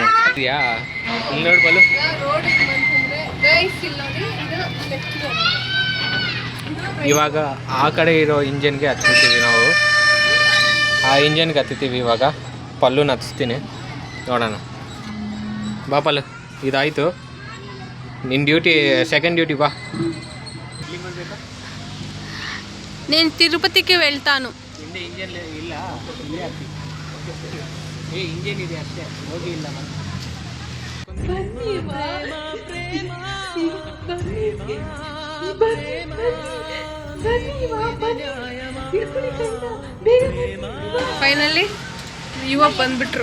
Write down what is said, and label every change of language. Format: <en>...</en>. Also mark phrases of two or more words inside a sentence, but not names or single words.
<kn>ಯಾ ಇಲ್ಲಿ ನೋಡಿ ಪಲ್ಲು. ಇವಾಗ ಆ ಕಡೆ ಇರೋ ಇಂಜನ್ಗೆ ಹತ್ತೀವಿ ನಾವು. ಆ ಇಂಜನ್ಗೆ ಹತ್ತೀವಿ ಇವಾಗ. ಪಲ್ಲುನ ಹತ್ತಿಸ್ತೀನಿ, ನೋಡೋಣ. ಬಾ ಪಲ್ಲು, ಇದಾಯಿತು ನಿನ್ನ ಡ್ಯೂಟಿ, ಸೆಕೆಂಡ್ ಡ್ಯೂಟಿ. ಬಾ.</kn> <te>నేను తిరుపతికి వెళ్తాను.</te> <kn>ಹಿಂದೆ ಇಂಜನ್ ಇಲ್ಲ, ಇಲ್ಲೇ ಹತ್ತಿ. ಇಂಜನ್ ಇದೆ ಅಷ್ಟೇ, ಹೋಗಿ ಇಲ್ಲ. ಫೈನಲಿ ಯುವ ಬಂದ್ಬಿಟ್ರು.</kn>